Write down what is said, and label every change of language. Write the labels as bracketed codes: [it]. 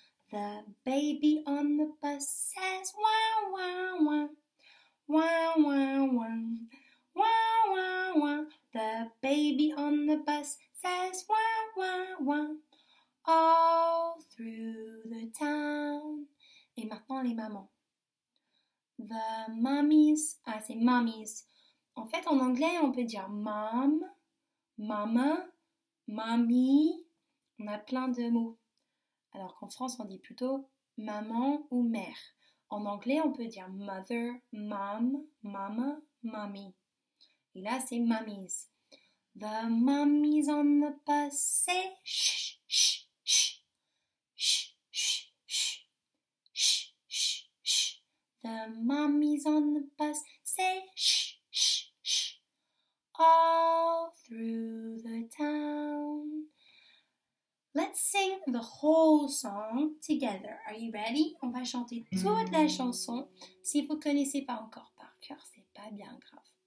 [en] The baby on the bus says wah, wah, wah. Wah, wah, wah. Wah, The baby on the bus says wah, wah, wah, all through the town. [fr] Et maintenant les mamans. [en] The mummies, [fr] c'est mummies. En fait, en anglais, on peut dire mom, mama, mommy. On a plein de mots. Alors qu'en France, on dit plutôt maman ou mère. En anglais, on peut dire mother, mom, mama, mommy. Et là, c'est mummies. [en] The mummies on the bus say shh, shh, shh, shh, shh, shh, shh, shh, shh. The mummies on the bus say shh, shh, shh, all through the town. Let's sing the whole song together. Are you ready? [fr] On va chanter toute la chanson. Si vous ne connaissez pas encore par cœur, c'est pas bien grave.